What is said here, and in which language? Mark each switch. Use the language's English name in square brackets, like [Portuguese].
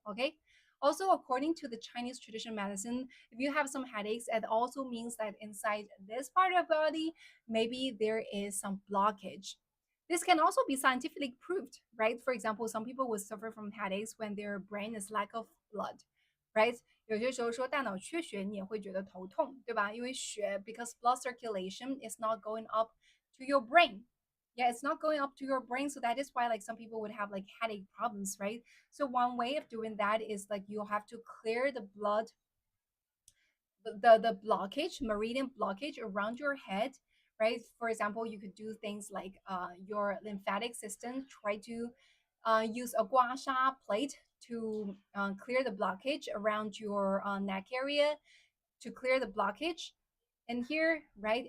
[English] Okay, also according to the Chinese traditional medicine, if you have some headaches, it also means that inside this part of the body, maybe there is some blockage. This can also be scientifically proved, right? For example, some people will suffer from headaches when their brain is lack of blood, right? [Chinese] 有些时候说大脑缺血，你也会觉得头痛，对吧？因为血 [English] because blood circulation is not going up to your brain. Yeah, it's not going up to your brain, so that is why like some people would have like headache problems, right? So one way of doing that is like you'll have to clear the blood, the blockage, meridian blockage around your head, right? For example, you could do things like your lymphatic system, try to use a gua sha plate to clear the blockage around your neck area, to clear the blockage in here, right?